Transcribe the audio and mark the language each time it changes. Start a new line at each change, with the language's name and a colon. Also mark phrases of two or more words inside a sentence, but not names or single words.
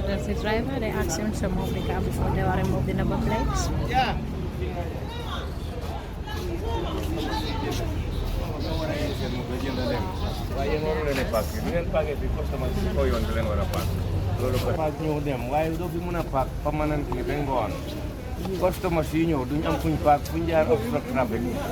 English: taxi driver. They asked him to move the car before they were remove the number plates. Yeah.
Wolof: waaye yéen waru leen a paak bi ngeen paakee fii customer si kaw yoon bi leen war a paak loolu ko paak ñëw dem waaye doo fi mën a paak permanent ni ba ngoon customer si ñëw duñ am fuñ paak fuñ jaar
English: obstruct traffic